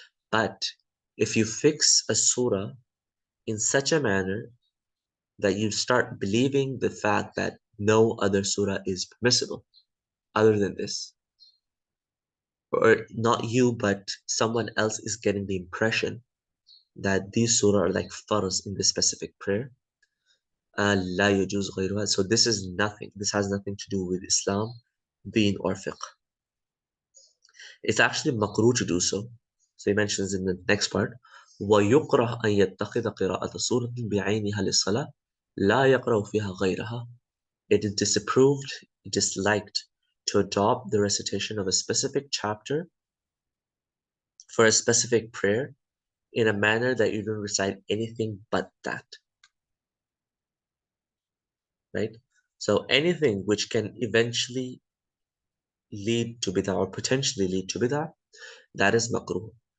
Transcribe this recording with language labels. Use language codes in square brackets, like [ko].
[en] But if you fix a surah in such a manner that you start believing the fact that no other surah is permissible other than this, or not you, but someone else is getting the impression that these surah are like farz in this specific prayer. [ar] لا يجوز غيرها. [en] So this is nothing. This has nothing to do with Islam, deen, or fiqh. It's actually makruh to do so. So he mentions in the next part, [ar] ويكره أن يتخذ قراءة سورة بعينها للصلاة لا يقرأ فيها غيرها. [en] It is disapproved, disliked to adopt the recitation of a specific chapter for a specific prayer in a manner that you don't recite anything but that, right? So anything which can eventually lead to bid'ah or potentially lead to bid'ah, that is makruh.